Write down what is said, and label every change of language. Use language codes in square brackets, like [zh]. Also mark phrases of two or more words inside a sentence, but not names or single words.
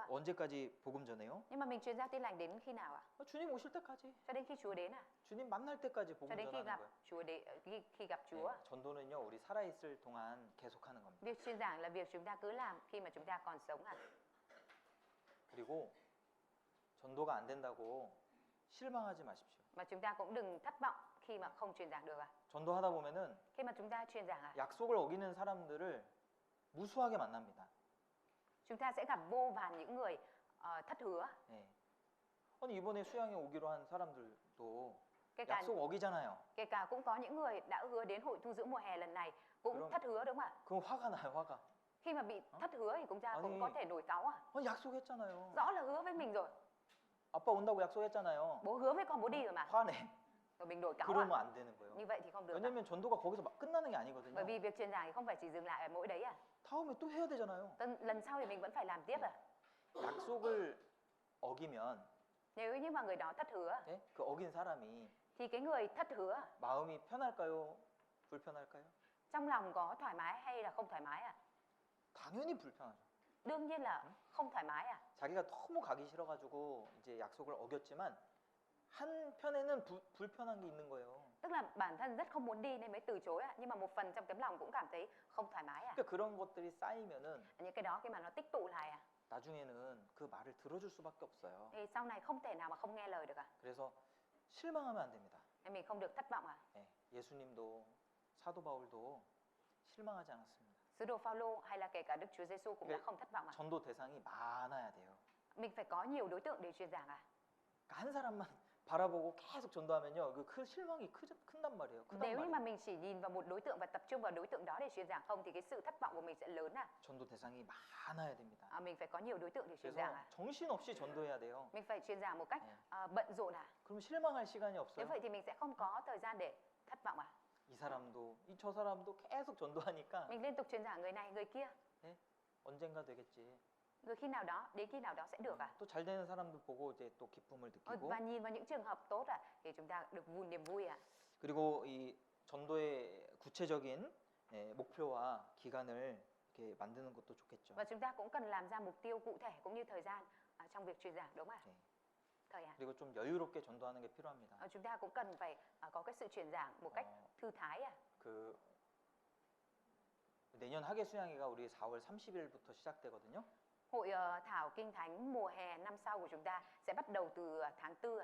[ko] 언제까지 복음 전해요? [vi] Nhưng mà mình truyền giao tin lành đến khi nào ạ? [ko] 주님 오실 때까지. [vi] Cho đến khi Chúa đến [ko] 주님 만날 때까지 [vi] Cho [ko] 복음 [vi] đến khi [ko] 전하는 [vi] gặp [ko] 거예요. [vi] Chúa khi gặp Chúa. [ko] 예, 전도는요 우리 살아있을 동안 계속하는 겁니다. [vi] Việc truyền giảng là việc chúng ta cứ làm khi mà chúng ta còn sống [ko] 그리고 전도가 안 된다고 실망하지 마십시오. [vi] Mà chúng ta cũng đừng thất vọng khi mà không truyền giảng được [ko] 전도하다 보면은 [vi] Khi mà chúng ta truyền giảng [ko] 약속을 어기는 사람들을 무수하게 만납니다. [vi] chúng ta sẽ gặp vô vàn những người thất hứa. [ko] 예. 아니 이번에 수양회 오기로 한 사람들도 [vi] Kể cả, [ko] 약속 어기잖아요. [vi] kể cả cũng có những người đã hứa đến hội tu dưỡng mùa hè lần này cũng Đúng. thất hứa đúng không ạ? [ko] 그럼 화가 나요, 화가. [vi] Khi mà bị thất hứa thì chúng ta cũng [ko] A니. [vi] có thể nổi cáu [ko] 아니 약속했잖아요. [vi] Rõ là hứa với mình rồi. [ko] 아빠 온다고 약속했잖아요. [vi] Bố hứa với con bố đi rồi mà. [ko] 화내. [vi] Rồi mình đổi cáu [ko] 그러면 안 되는 거예요. [vi] Như vậy thì không được [ko] 왜냐면 전도가 거기서 막 끝나는 게 아니거든요. [vi] Bởi vì việc truyền giảng thì không phải chỉ dừng lại ở mỗi đấy [ko] 다음에 또 해야 되잖아요. [vi] Lần sau thì mình vẫn phải làm tiếp [ko] 약속을 어기면 [vi] Nếu như mà người đó thất hứa [ko] 예? 그 어긴 사람이 [vi] thì cái người thất hứa [ko] 마음이 편할까요? 불편할까요? [vi] trong lòng có thoải mái hay là không thoải mái [ko] 당연히 불편하죠. [vi] Đương nhiên là không thoải mái [ko] 자기가 너무 가기 싫어가지고 이제 약속을 어겼지만 한편에는 불편한 게 있는 거예요. [vi] Tức là bản thân rất không muốn đi nên mới từ chối nhưng mà một phần trong tấm lòng cũng cảm thấy không thoải mái [ko] 그러니까 그런 것들이 쌓이면은 [vi] Những cái đó khi mà nó tích tụ lại [ko] 나중에는 그 말을 들어줄 수밖에 없어요. [vi] thì sau này không thể nào mà không nghe lời được [ko] 그래서 실망하면 안 됩니다. [vi] Nên mình không được thất vọng [ko] 예, 예수님도 사도 바울도 실망하지 않았습니다. [vi] Sứ đồ Phaolô hay là kể cả Đức Chúa Giêsu cũng đã [ko] 네. [vi] không thất vọng [ko] 전도 대상이 많아야 돼요. [vi] Mình phải có nhiều đối tượng để truyền giảng [ko] 그러니까 한 사람만 바라보고 계속 전도하면요, 그 실망이 큰단 말이에요. 크단 [vi] Nếu như mà [ko] 말이에요. [vi] mình chỉ nhìn vào một đối tượng và tập trung vào đối tượng đó để truyền giảng không thì cái sự thất vọng của mình sẽ lớn [ko] 전도 대상이 많아야 됩니다. [vi] Mình phải có nhiều đối tượng để truyền [ko] 그래서 [vi] giảng [ko] 정신없이 전도해야 돼요. [vi] Mình phải truyền giảng một cách [ko] 네. [vi] bận rộn [ko] 그럼 실망할 시간이 [vi] Nếu [ko] 없어요. [vi] vậy thì mình sẽ không có thời gian để thất vọng [ko] 이 사람도 저 사람도 계속 전도하니까 [vi] Mình liên tục truyền giảng người này người kia [ko] 언젠가 되겠지. [vi] Rồi khi nào đó, đến khi nào đó sẽ được [ko] 또 잘 되는 사람들 보고 이제 또 기쁨을 느끼고. [vi] Và nhìn vào những trường hợp tốt thì chúng ta được niềm vui [ko] 그리고 이 전도의 구체적인 목표와 기간을 이렇게 만드는 것도 좋겠죠. [vi] Và chúng ta cũng cần làm ra mục tiêu cụ thể cũng như thời gian trong việc truyền giảng đúng không [ko] 네. [vi] Thời [ko] 그리고 좀 여유롭게 전도하는 게 필요합니다. [vi] Chúng ta cũng cần phải có cái sự truyền giảng một cách thư thái [ko] 그 내년 학예 수양회가 우리 4월 30일부터 시작되거든요. [vi] Hội thảo kinh thánh mùa hè năm sau của chúng ta sẽ bắt đầu từ tháng 4